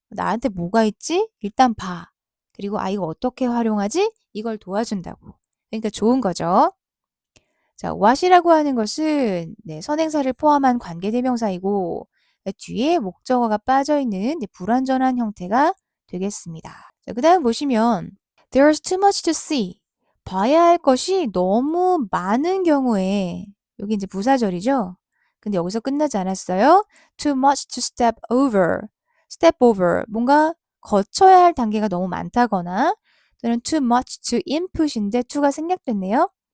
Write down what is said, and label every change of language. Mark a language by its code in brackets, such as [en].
[ko] 나한테 뭐가 있지? 일단 봐. 그리고 이거 어떻게 활용하지? 이걸 도와준다고. 그러니까 좋은 거죠. 자, what이라고 하는 것은 선행사를 포함한 관계대명사이고 뒤에 목적어가 빠져있는 불완전한 형태가 되겠습니다. [en] 자, 그 다음 보시면 There's too much to see. [ko] 봐야 할 것이 너무 많은 경우에 여기 이제 부사절이죠. 근데 여기서 끝나지 않았어요. [en] Too much to step over. step over. [ko] 뭔가 거쳐야 할 단계가 너무 많다거나 또는 [en] too much to input [ko] 인데 to가 생략됐네요.